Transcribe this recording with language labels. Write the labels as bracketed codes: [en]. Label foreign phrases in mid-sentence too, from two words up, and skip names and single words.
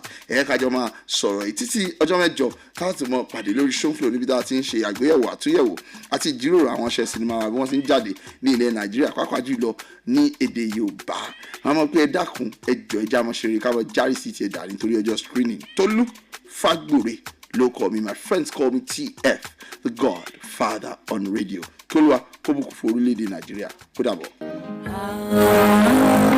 [yo] Ẹ ká jọ máa sọ̀rọ̀ yìí títí ọjọ́ mẹ́jọ káàtì mọ́ pàdé lórí Showflow níbi tá a ti ń ṣe àgbéyẹ̀wò àtúnyẹ̀wò àti ìjíròrò àwọn iṣẹ́ sinimá bí wọ́n ti ń jáde ní ilẹ̀ Nàìjíríà pàápàá jùlọ ní èdè Yorùbá. Àwọn ọmọ pé ẹ dákun ẹ jọ̀ọ́ ẹ já mọ́ ṣeré káwọ́ járí sí ti ẹ̀dà nítorí ọjọ́ screening. [en] Tolu Fagbure ló call me, my friends call me TF, the Godfather on radio. [yo] Kí Olúwa kó bùkún fún orílẹ̀-èdè Nàìjíríà. Kó dàbọ̀.